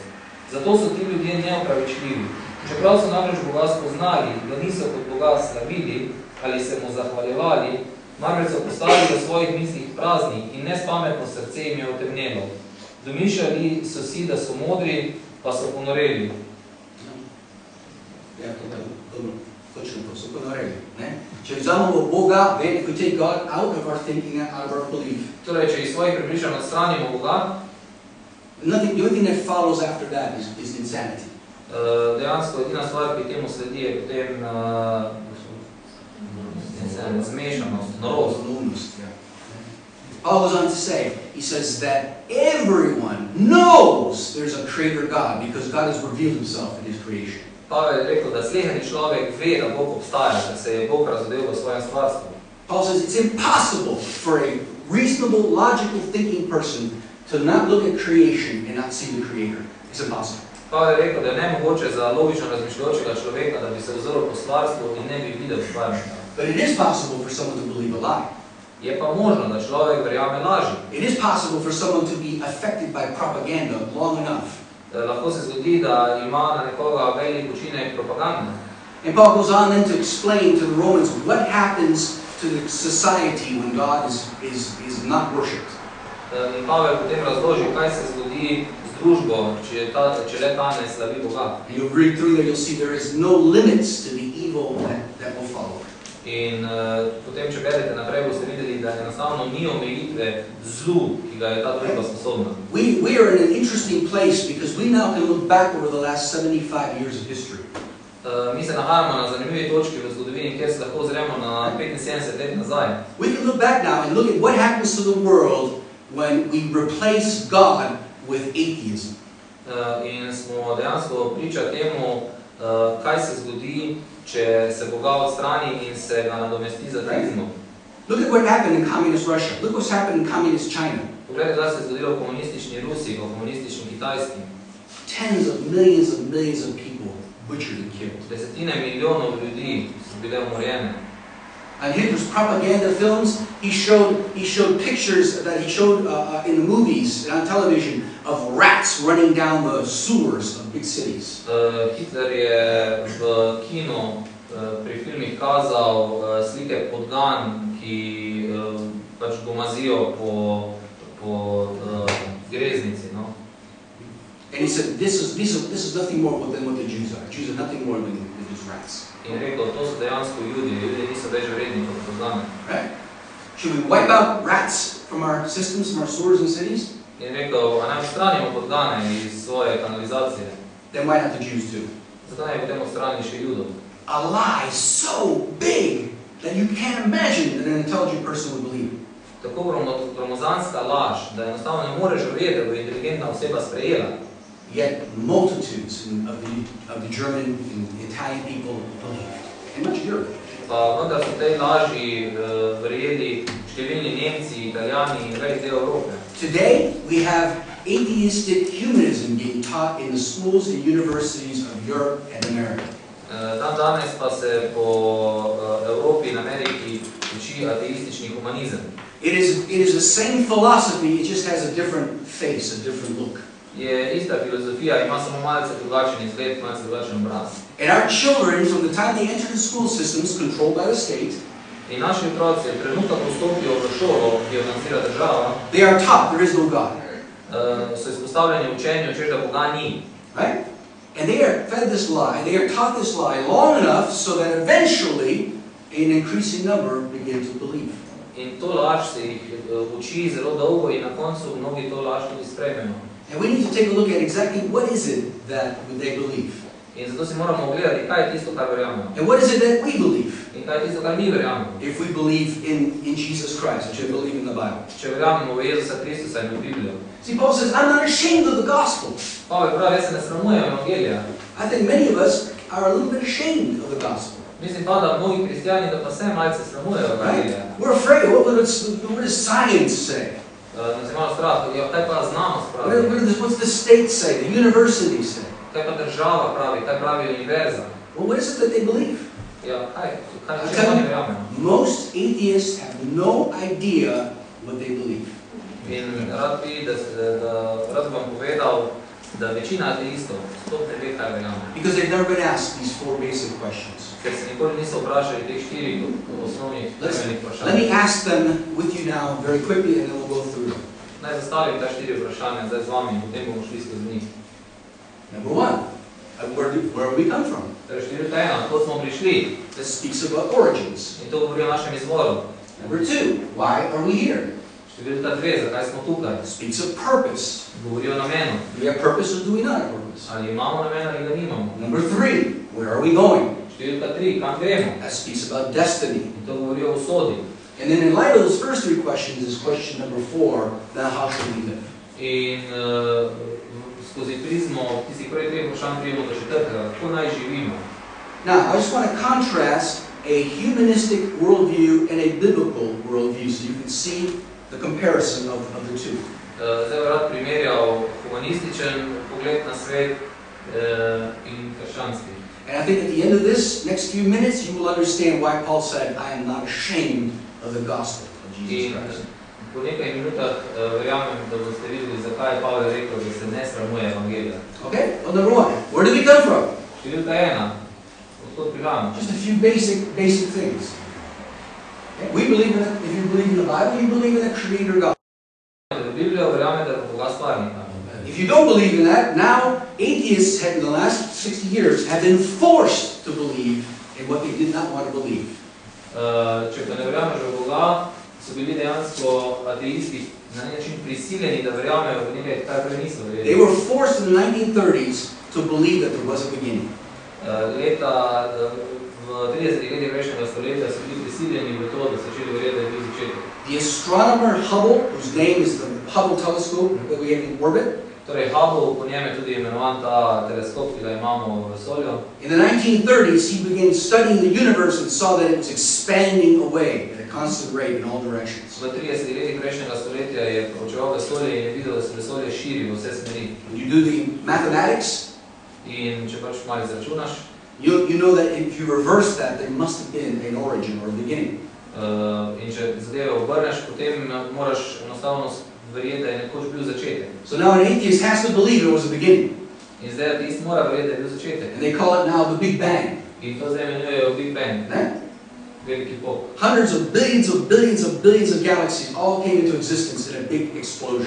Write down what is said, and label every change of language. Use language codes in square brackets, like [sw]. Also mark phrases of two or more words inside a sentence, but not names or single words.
[sl] Zato so ti ljudje neopravičljivi. Čeprav so namreč Boga spoznali, da niso kot Boga slavili ali se mu zahvaljevali, namreč so postali v svojih mislih prazni in nespametno srce jim je otemnelo. Domišljali so si, da so modri, pa so ponoreli. Ja, točno to so ponoreli. Če vzamemo Boga, [en] if we take God out of our thinking, out of our belief, [sl] Torej, če iz svojih prepričanj odstranimo Boga, [en] the only thing that follows after that is insanity. [sl] dejansko edina stvar, ki temu sledi, je potem zmešanost, norost. [en] Paul goes on to say, he says that everyone knows there's a creator God because God has revealed himself in his creation. [sl] Pavel je rekel, da sleheni človek ve, da Bog obstaja, da se je Bog razodel v svojem stvarstvu. [en] Paul says it's impossible for a reasonable, logical thinking person to not look at creation and not see the Creator. It's impossible. [sl] Pavel je rekel, da je nemogoče za logično razmišljajočega človeka, da bi se ozrl po stvarstvu in ne bi videl stvarnika. [en] But it is possible for someone to believe a lie. [sl] Je pa možno, da človek verjame laži. [en] It is possible for someone to be affected by propaganda long enough. [sl] Lahko se zgodi, da ima na nekoga velik učinek propaganda. [en] And Paul goes on then to explain to the Romans what happens to the society when God is not worshipped. [sl] In Pavel potem razloži, kaj se zgodi z družbo, če le ta ne slavi Boga. [en] And you'll read through there, you'll see there is no limits to the evil that will follow. [sl] In potem, če berete naprej, boste videli, da enostavno ni omejitve zlu, ki ga je ta družba sposobna. [en] We are in an interesting place because we now can look back over the last 75 years of history. [sl] Mi se nahajamo na zanimivi točki v zgodovini, kjer se lahko ozremo na 75 let nazaj. [en] We can look back now and look at what happens to the world when we replace God with atheism. [sl] In smo dejansko priča temu, kaj se zgodi, če se Boga odstrani in se ga nadomesti z ateizmom. [en] Look at what happened in communist Russia. Look what's happened in communist China. [sl] Poglejte, kaj se je zgodilo v komunistični Rusiji, v komunistični Kitajski. [en] Tens of millions of people butchered and killed. [sl] Desetine milijonov ljudi so bile umorjene. [en] And Hitler's propaganda films, he showed pictures that he showed in the movies and on television of rats running down the sewers of big cities. [sl] Hitler je v kinu pri filmih kazal slike podgan, ki pač gomazijo po greznici, no? [en] And he said, this is nothing more than what the Jews are. Jews are nothing more than just rats. [sl] In rekel, to so dejansko ljudje niso več vredni kot podgane. [en] Right? Should we wipe out rats from our systems, from our sewers and cities? [sl] In rekel, a naj odstranimo podgane iz svoje kanalizacije. [en] Then why not the Jews too? [sl] Zakaj naj potem odstrani še Judov? [en] A lie so big that you can't imagine that an intelligent person would believe it. [sl] Tako gromozanska laž, da enostavno ne moreš verjeti, da bo inteligentna oseba sprejela. [en] Yet multitudes of the German and Italian people believed, and much Europe. [sl] Pa vendar so tej laži verjeli številni Nemci, Italijani in velik del Evrope. [en] Today we have atheistic humanism being taught in the schools and universities of Europe and America. [sl] Danes pa se po Evropi in Ameriki uči ateistični humanizem. [en] It is the same philosophy, it just has a different face, a different look. [sl] Je ista filozofija, ima samo malce drugačen izgled, malce drugačen obraz. [en] And our children, from the time they enter the school systems controlled by the state, [sl] in naši otroci, trenutka, ko vstopijo v šolo, ki jo financira država, [en] they are taught there is no God. [sl] So izpostavljeni učenju, češ da Boga ni. [en] Right? And they are fed this lie, they are taught this lie long enough so that eventually an increasing number begin to believe. [sl] In to laž se jih uči zelo dolgo in na koncu mnogi to laž tudi sprejmejo. [en] And we need to take a look at exactly what is it that they believe. [sl] In zato si moramo ogledati, kaj je tisto, kar verjamemo. [en] And what is it that we believe? [sl] In kaj je tisto, kar mi verjamemo. [en] If we believe in Jesus Christ, if we believe in the Bible. [sl] Če verjamemo v Jezusa Kristusa in v Biblijo. [en] See, Paul says, I'm not ashamed of the gospel. [sl] Pavel pravi, jaz se ne sramujem evangelija. [en] I think many of us are a little bit ashamed of the gospel. [sl] Mislim pa, da mnogi kristijani da pa se malce sramujejo evangelija. [en] We're afraid. What does science say? [sl] Nas imamo strah, kaj pa znanost pravi? [en] What's the state say? The university say? [sl] Kaj pa država pravi? Kaj pravi univerza? [en] Well, what is it that they believe? [sl] Ja, kaj če oni verjamemo? [en] Most atheists have no idea what they believe. [sl] In rad vam povedal, da večina ateistov sploh ne ve, kaj verjame. [en] Because they've never been asked these four basic questions. [sl] Ker se nikoli niso vprašali teh štirih osnovnih temeljnih vprašanj. [en] Let me ask them with you now very quickly and then we'll go through them. [sl] Naj zastavim ta štiri vprašanja zdaj z vami in potem bomo šli skozi njih. [en] Number one, where we come from? [sl] Torej številka ena, od kod smo prišli? [en] This speaks about origins. [sl] In to govori o našem izvoru. [en] Number two, why are we here? [sl] Številka dve, zakaj smo tukaj? [en] Speaks of purpose. [sl] Govori o namenu. [en] Do we have purpose or do we not have purpose? [sl] Ali imamo namen ali ga nimamo? [en] Number three, where are we going? [sl] Številka tri, kam gremo? [en] That speaks about destiny. [sl] In to govori o usodi. [en] And then in light of those first three questions is question number four, now how should we live? [sl] In skozi prizmo tistih prvih treh vprašanj prijemo do četrtega, kako naj živimo. [en] Now, I just want to contrast a humanistic worldview and a biblical worldview so you can see the comparison of the two. [sl] Zdaj bi rad primerjal humanističen pogled na svet in krščanski. [en] And I think at the end of this next few minutes, you will understand why Paul said, I am not ashamed of the gospel of Jesus Christ. [sl] Po nekaj minutah verjamem, da boste videli, zakaj je Pavel rekel, da se ne sramuje evangelija. [en] Okay, well, number one, where did we come from? [sl] Številka 1. Odkot prihajamo? [en] Just a few basic things. Okay? We believe in it. If you believe in the Bible, you believe in the Creator God. [sl] Biblijo verjame, da je Boga stvarnika. [en] If you don't believe in that, now atheists have, in the last 60 years have been forced to believe in what they did not want to believe. [sl] Če pa ne verjameš v Boga, so bili dejansko ateisti na nek način prisiljeni, da verjamejo v nekaj, kar prej niso verjeli. [en] They were forced in the 1930s to believe that there was a beginning. [sl] Leta v 30 letih prejšnjega stoletja so bili prisiljeni v to, da so začeli verjeti, da je bil začetek. [en] The astronomer Hubble, whose name is the Hubble telescope that we have in orbit, [sl] Torej Hubble, po njem je tudi imenovan ta teleskop, ki ga imamo v vesolju. [en] in the 1930s he began studying the universe and saw that it was expanding away at a constant rate in all directions. [sl] V 30 letih prejšnjega stoletja je proučeval vesolje in je videl, da se vesolje širi v vse smeri. [en] When you do the mathematics, [sl] In če pač malo izračunaš, [en] you know that if you reverse that, there must have been an origin or a beginning. [sl] in če zadeve obrneš, potem moraš enostavno verjeti, da je nekoč bil začetek. [en] So now an atheist has to believe it was a beginning. [sl] In zdaj ateist mora verjeti, da je bil začetek. [en] And they call it now the Big Bang. [sl] In to zdaj imenujejo [en] Big Bang, [sl] Ne? veliki pok. [en] Hundreds of billions of billions of billions of galaxies all came into existence in a big explosion.